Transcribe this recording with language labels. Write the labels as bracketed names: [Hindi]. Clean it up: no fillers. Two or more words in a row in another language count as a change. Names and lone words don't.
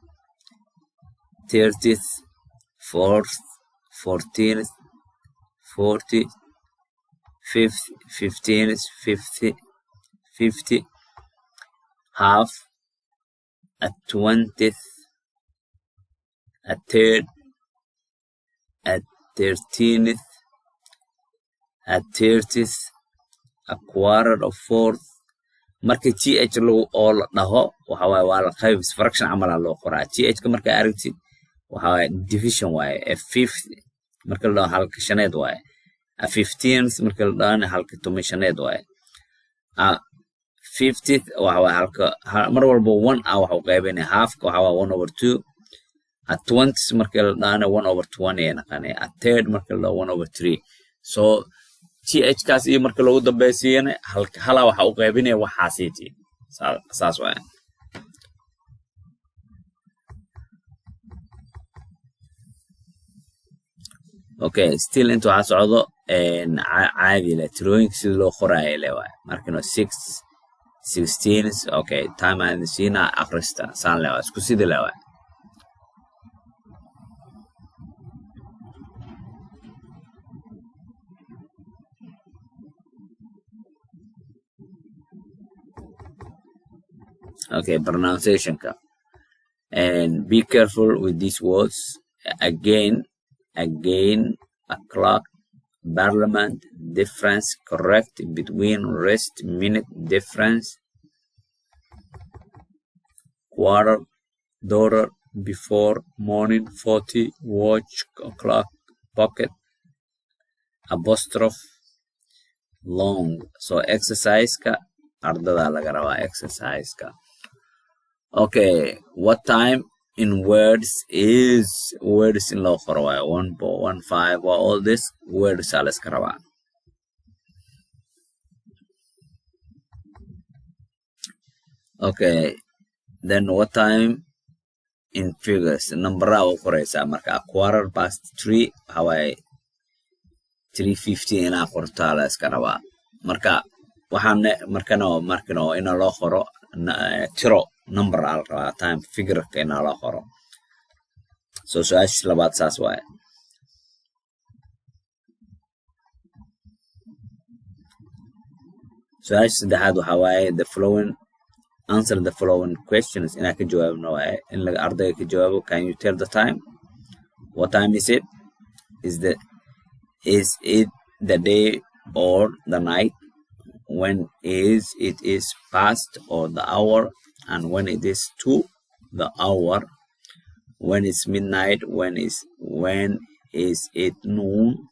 [English] 30th 4th 14th 40 5th 15th 50 50 half a 20th a third a 13th a 30th a quarter of 4th [Somali] marka th lagu oo la dhaho waxa waaye waa la qayb fraction camal loo qoraa th ka marka aragtid waxa waaye division waaye [English] a fifth [Somali] marka la dhaho halka shaneed waaye [English] a 15th [Somali] marka la dhaho halka tomishaneed waaye [English] a 50th [Somali] waxa waaye halka mar walba 1 ah waxa uu qaybinaya half ka waxa waaye 1/2 [English] a 20th [Somali] marka la dhaho 1/20 ee naqanay [English] a third [Somali] marka la dhaho 1/3 so th kaas iyo marka lagu dambaysiiyana halka hala waxa uu qaybinaya waxaasiti saas waaye [English] okay still [Somali] inta waxa socdo caadi la tirooyinka sida loo qoraayo le waaye markano 6 16 [English] okay time and [Somali] sina akhrista saan le waaye isku sida le waaye [English] okay pronunciation ka and be careful with these words again o'clock parliament difference correct between rest minute difference quarter daughter before morning 40 watch o'clock pocket apostrophe long so exercise [Somali] ka ardada laga rabaa [English] exercise ka okay what time in words is words [Somali] in loo qoro waaye 1.15 waa [English] all this words [Somali] aa la iska rabaa [English] okay then what time in figures number u qoraysaa marka a quarter past 3 waxa waaye 3:15 inaa qortaa la iska rabaa marka waxaan markano ina loo qoro tiro number al rabaa time figure ka ina loo qoro so su'aasha labaad saas waaye [Somali] su'aasha saddexaad waxa waaye [English] answer the following questions [Somali] ina ka jawaabno waaye in laga ardayga ka jawaabo [English] can you tell the time what time is it is it the day or the night when it is past or the hour and when it is to the hour when it's midnight when is it noon